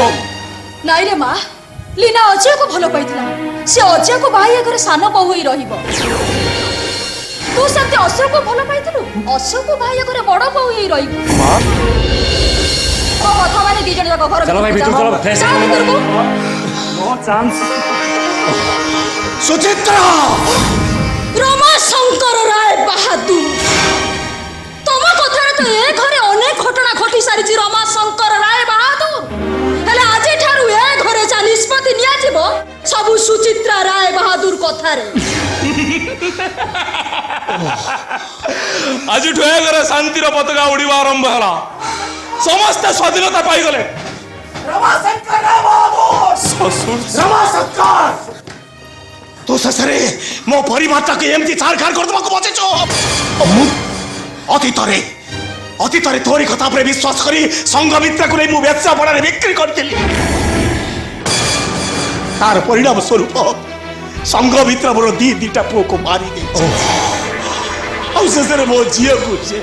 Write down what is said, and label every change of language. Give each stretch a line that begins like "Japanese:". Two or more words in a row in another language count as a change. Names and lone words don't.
Odia: ନାଇଁ ରେ ମା ଲିନା ଅଜୟକୁ ଭଲ ପାଇଥିଲା ସେ ଅଜୟକୁ ବାହା ହେଇ ଘରେ ସାନ ବୋହୂ ହେଇ ରହିବ ତୁ ସେମିତି ଅଶୋକକୁ ଭଲ ପାଇଥିଲୁ ଅଶୋକକୁ ବାହା ହେଇ ଘରେ ବଡ ବୋହୂ ହେଇ ରହିବୁ ମୋ କଥା ମାନେ ଦି ଜଣ ଯାକ ଘର ଚାଲ ଭାଇ ଭିତରକୁ ଚାଲ ଫ୍ରେଶ
English: no chance
Odia: ସୁଚିତ୍ରା ରମାଶଙ୍କର ରାୟ ବାହାଦୁର ତମ କଥାରେ ତ ଏ ଘରେ ଅନେକ ଘଟଣା ଘଟି ସାରିଛି ରମାଶଙ୍କର ରାୟ ବାହାଦୁର ହେଲେ ଆଜି ଠାରୁ ଏ ଘରେ ଯା ନିଷ୍ପତ୍ତି ନିଆ ଯିବ ସବୁ ସୁଚିତ୍ରା ରାୟ ବାହାଦୁର କଥାରେ ଆଜିଠୁ ଏ ଘରେ ଶାନ୍ତିର ପତାକା ଉଡ଼ିବା ଆରମ୍ଭ ହେଲା ସମସ୍ତେ ସ୍ୱାଧୀନତା ପାଇଗଲେ ତୋ ଶେଷରେ ମୋ ପରିବାରଟାକୁ ଏମିତି ଛାରଖାର କରିଦେବାକୁ ବସିଛୁ ଅତୀତରେ ତୋରି କଥା ଉପରେ ବିଶ୍ୱାସ କରି ସଂଘମିତ୍ରାକୁ ନେଇ ମୁଁ ବେଶ୍ୟାପଣାରେ ବିକ୍ରି କରିଥିଲି ତାର ପରିଣାମ ସ୍ୱରୂପ ସଂଘମିତ୍ରା ମୋର ଦିଟା ପୁଅକୁ ମାରି ଦେଇଛି ଆଉ ଶେଷରେ ମୋ ଝିଅକୁ ସେ